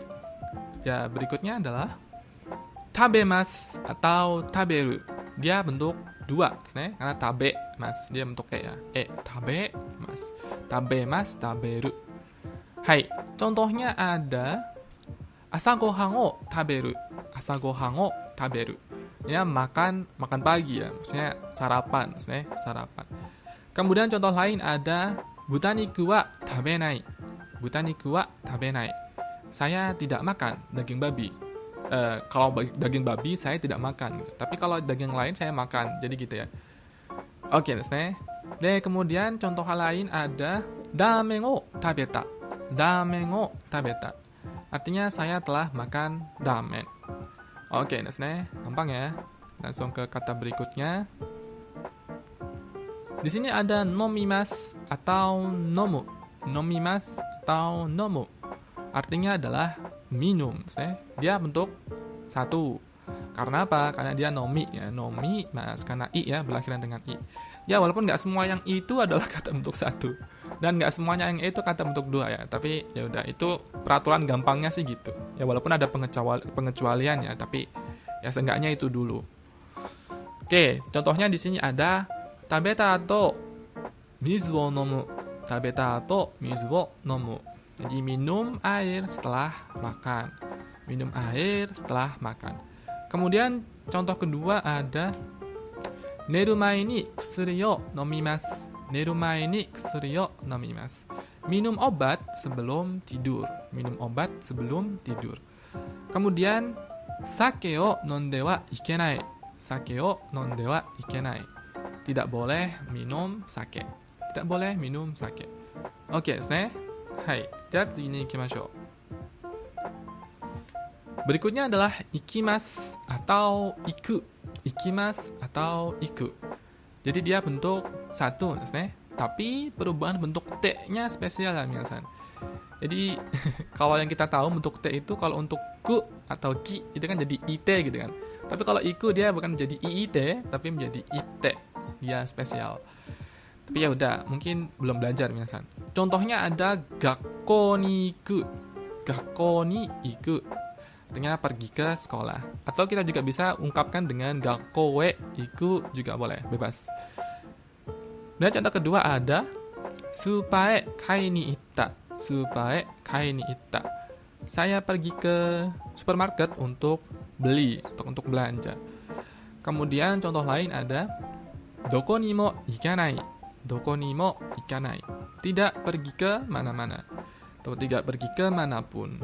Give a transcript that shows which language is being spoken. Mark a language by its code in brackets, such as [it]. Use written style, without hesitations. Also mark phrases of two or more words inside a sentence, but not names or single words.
[id] Ya, berikutnya adalah tabemasu atau taberu. Dia bentuk dua, [ja] ですね. [id] Karena tabe mas, dia bentuk e ya. [ja] 食べます. 食べます、食べる. はい. [id] Contohnya ada [ja] 朝ご飯を食べる. 朝ご飯を食べる. [id] Ya, makan pagi ya, maksudnya sarapan, sarapan. Kemudian contoh lain ada [ja] 豚肉は食べない. 豚肉は食べない. [id] Saya tidak makan daging babi. Kalau daging babi saya tidak makan, gitu. Tapi kalau daging lain saya makan, jadi gitu ya. Oke, [ja] ですね. [id] De kemudian contoh hal lain ada [ja] ラーメンを食べた. ラーメンを食べた. [id] Artinya saya telah makan ramen. Oke, [ja] ですね. [id] Gampang ya. Langsung ke kata berikutnya. Di sini ada nomimasu atau nomu. Nomimasu atau nomu. Artinya adalah minum, [ja] ですね. [id] Dia bentuk satu. Karena apa? Karena dia nomi ya. Nomi mas karena i ya, berlakhiran dengan i. Ya, walaupun nggak semua yang i itu adalah kata bentuk satu. Dan nggak semuanya yang i itu kata bentuk dua ya. Tapi ya udah, itu peraturan gampangnya sih gitu. Ya walaupun ada pengecualian ya, tapi ya seenggaknya itu dulu. Oke, contohnya di sini ada [ja] 食べたと水を飲む. 食べたと水を飲む. [id] Jadi minum air setelah makan. Minum air setelah makan. Kemudian contoh kedua ada [ja] 寝る前に薬を飲みます. 寝る前に薬を飲みます. [id] Minum obat sebelum tidur. Minum obat sebelum tidur. [ja] Kemudian 酒を飲んではいけない. 酒を飲んではいけない. [id] Tidak boleh minum sake. tidak boleh minum sake. Oke, [ja] ですね. [id] Hai, jadi [ja] 次に行きましょう. [id] Berikutnya adalah ikimasu atau iku. Ikimasu atau iku. Jadi dia bentuk satu, [ja] ですね. [id] Tapi perubahan bentuk T-nya spesial lah, minasan. Jadi kalau yang kita tahu bentuk T itu kalau untuk ku atau ki itu kan jadi IT gitu kan. Tapi kalau iku dia bukan menjadi IIT tapi menjadi IT. Dia spesial. Tapi ya udah, mungkin belum belajar minasan. Contohnya ada [ja] 学校に行く。学校に行く. [id] Artinya pergi ke sekolah. Atau kita juga bisa ungkapkan dengan [ja] 学校へ行く [id] juga boleh, bebas. Dan contoh kedua ada [ja] スーパーへ買いに行った. スーパーへ買いに行った. [id] Saya pergi ke supermarket untuk beli, untuk belanja. Kemudian contoh lain ada [ja] どこにも行かない. どこにも行かない. [id] Tidak pergi ke mana-mana. Atau tidak pergi ke manapun.